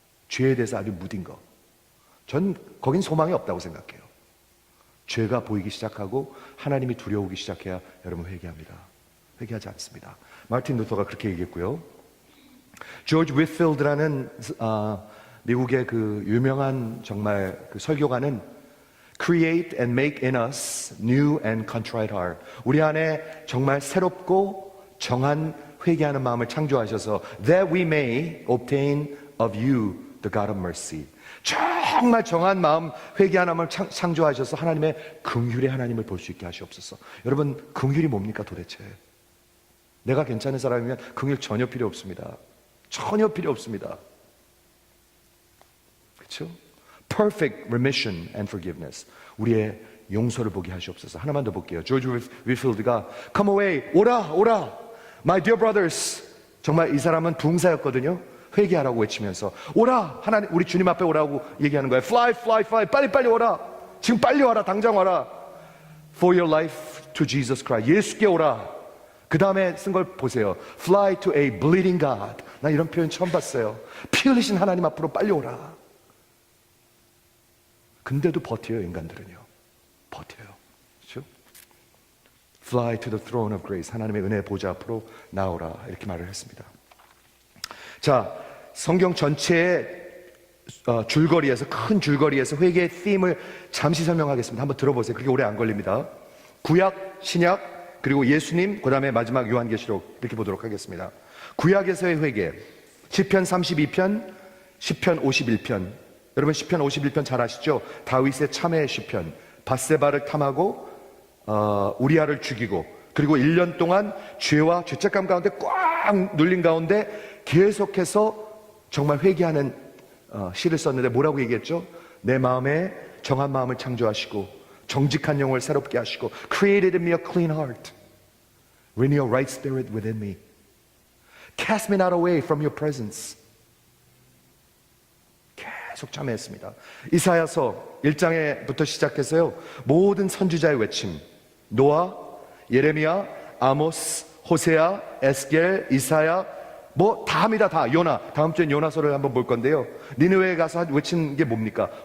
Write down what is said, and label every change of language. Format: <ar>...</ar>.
<ko>죄에 대해서 아주 무딘 거. 전 거긴 소망이 없다고 생각해요. 죄가 보이기 시작하고 하나님이 두려우기 시작해야 여러분 회개합니다. 회개하지 않습니다. 마틴 루터가 그렇게 얘기했고요. 조지 위필드라는 미국의 그 유명한 정말 그 설교가는</ko> <en>Create and make in us new and contrite heart.</en> <ko>우리 안에 정말 새롭고 정한 회개하는 마음을 창조하셔서</ko> <en>that we may obtain of you the God of mercy.</en> <ko>정말 정한 마음 회개하는 마음을 창조하셔서 하나님의 긍휼의 하나님을 볼 수 있게 하시옵소서. 여러분, 긍휼이 뭡니까 도대체? 내가 괜찮은 사람이면 긍휼 전혀 필요 없습니다. 전혀 필요 없습니다. 그렇죠?</ko> <en>Perfect remission and forgiveness.</en> <ko>우리의 용서를 보게 하시옵소서. 하나만 더 볼게요.</ko> <en>조지 위필드가 Come away,</en> <ko>오라, 오라,</ko> <en>my dear brothers.</en> <ko>정말 이 사람은 붕사였거든요. 회개하라고 외치면서 오라, 하나님, 우리 주님 앞에 오라고 얘기하는 거예요.</ko> <en>Fly, fly, fly,</en> <ko>빨리 빨리 오라. 지금 빨리 와라, 당장 와라.</ko> <en>For your life to Jesus Christ.</en> <ko>예수께 오라. 그 다음에 쓴 걸 보세요.</ko> <en>Fly to a bleeding God.</en> <ko>나 이런 표현 처음 봤어요. 피 흘리신 하나님 앞으로 빨리 오라. 근데도 버텨요, 인간들은요. 버텨요. 그렇죠?</ko> <en>Fly to the throne of grace.</en> <ko>하나님의 은혜 보좌 앞으로 나오라. 이렇게 말을 했습니다. 자, 성경 전체의 줄거리에서, 큰 줄거리에서 회개의 팀을 잠시 설명하겠습니다. 한번 들어보세요. 그렇게 오래 안 걸립니다. 구약, 신약, 그리고 예수님, 그 다음에 마지막 요한계시록 이렇게 보도록 하겠습니다. 구약에서의 회개, 시편 32편, 시편 51편. 여러분 시편 51편 잘 아시죠? 다윗의 참회의 시편. 밧세바를 탐하고 우리아를 죽이고, 그리고 1년 동안 죄와 죄책감 가운데 꽉 눌린 가운데 계속해서 정말 회개하는 시를 썼는데 뭐라고 얘기했죠? 내 마음에 정한 마음을 창조하시고 정직한 영을 새롭게 하시고</ko> <en>Created in me a clean heart, renew a right spirit within me, cast me not away from your presence.</en> <ko>계속 참여했습니다. 이사야서 1장부터 시작해서요, 모든 선지자의 외침, 노아, 예레미야, 아모스, 호세아, 에스겔, 이사야, 뭐 다 합니다. 다. 요나, 다음 주엔 요나서를 한번 볼 건데요, 니느웨에 가서 외친 게 뭡니까?</ko>